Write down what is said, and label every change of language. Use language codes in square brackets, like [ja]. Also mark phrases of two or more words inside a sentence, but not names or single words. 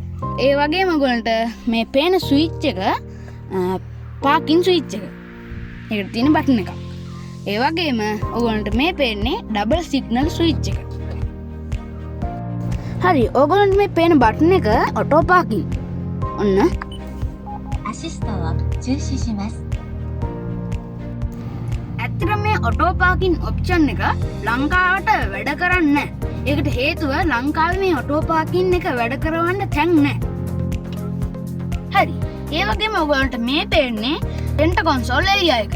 [si] ඒ වගේම ඔයගොල්ලන්ට මේ පේන ස්විච් එක [en] parking switch [si] එක. ඒකට තියෙන බටන් එකක්. ඒ වගේම ඔයගොල්ලන්ට මේ පේන්නේ [en] double signal switch [si] එක. හරි. ඔයගොල්ලන්ට මේ පේන බටන් එක [en] auto parking. [si] ඔන්න. [ja] アシストを中止します. [si] ඇත්තටම මේ [en] auto parking option [si] එක ලංකාවට වැඩ කරන්නේ නැහැ. ඒකට හේතුව ලංකාවේ මේ [en] auto parking [si] එක වැඩ කරවන්න තැන් නැහැ. හරි. ඒ වගේම ඔයගොල්ලන්ට මේ පේන්නේ [en] center console area [si] එක.